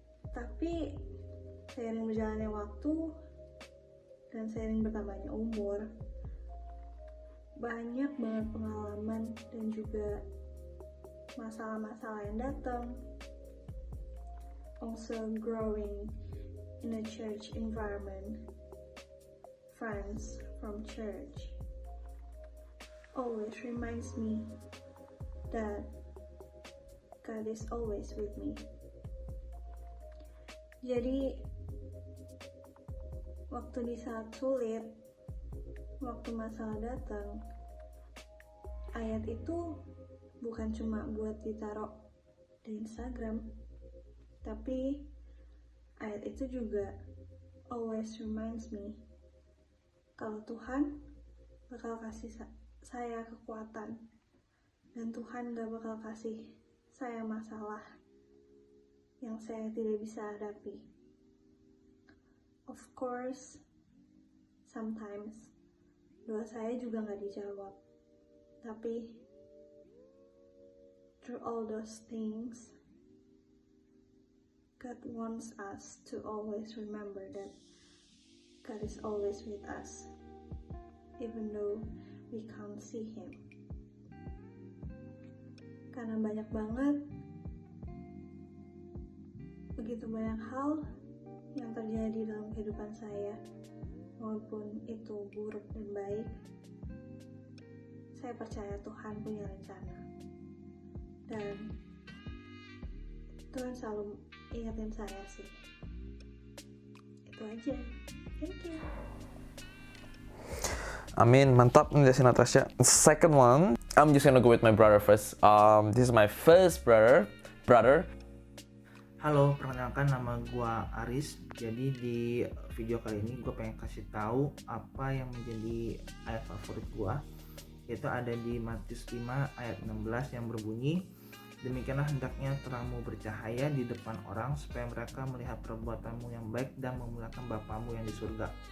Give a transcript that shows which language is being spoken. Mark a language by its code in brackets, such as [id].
[id] Tapi seiring berjalannya waktu dan seiring bertambahnya umur, banyak banget pengalaman dan juga masalah-masalah yang datang. [en] Also growing in a church environment, friends from church always reminds me that God is always with me. [id] Jadi waktu di saat sulit, waktu masalah datang, ayat itu bukan cuma buat ditaruh di Instagram, tapi ayat itu juga [en] always reminds me [id] kalau Tuhan bakal kasih saya kekuatan dan Tuhan gak bakal kasih saya masalah yang saya tidak bisa hadapi. [en] Of course, sometimes [id] doa saya juga gak dijawab, tapi [en] through all those things, God wants us to always remember that God is always with us, even though we can't see Him. [id] Karena banyak banget, begitu banyak hal yang terjadi dalam kehidupan saya, walaupun itu buruk dan baik, saya percaya Tuhan punya rencana. Dan Tuhan selalu ingetin saya sih. Itu aja. [en] Thank you. [id] Amin, mantap nih dari Natasha. [en] Second one, I'm just gonna go with my brother first. This is my first brother. [id] Halo, perkenalkan nama gua Aris. Jadi di video kali ini gue pengen kasih tahu apa yang menjadi ayat favorit gua, yaitu ada di Matius 5 ayat 16 yang berbunyi, demikianlah hendaknya terangmu bercahaya di depan orang supaya mereka melihat perbuatanmu yang baik dan memuliakan Bapamu yang di surga.